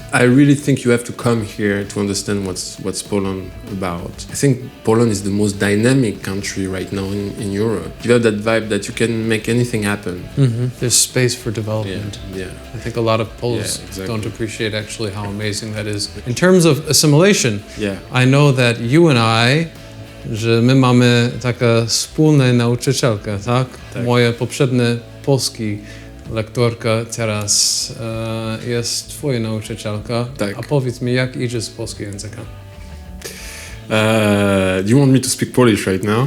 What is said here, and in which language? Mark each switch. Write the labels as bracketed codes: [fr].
[en] I really think you have to come here to understand what's Poland about. I think Poland is the most dynamic country right now in Europe. You have that vibe that you can make anything happen. There's space for development. Yeah. I think a lot of Poles don't appreciate actually how amazing that is. In terms of assimilation, I know that you and I, [pl] że my mamy taką wspólną nauczycielkę, tak? Moja poprzednia polski lektorka teraz jest twoja nauczycielka. Tak. A powiedz mi, jak idzie z polskiego języka? [en] Do you want me to speak Polish right now?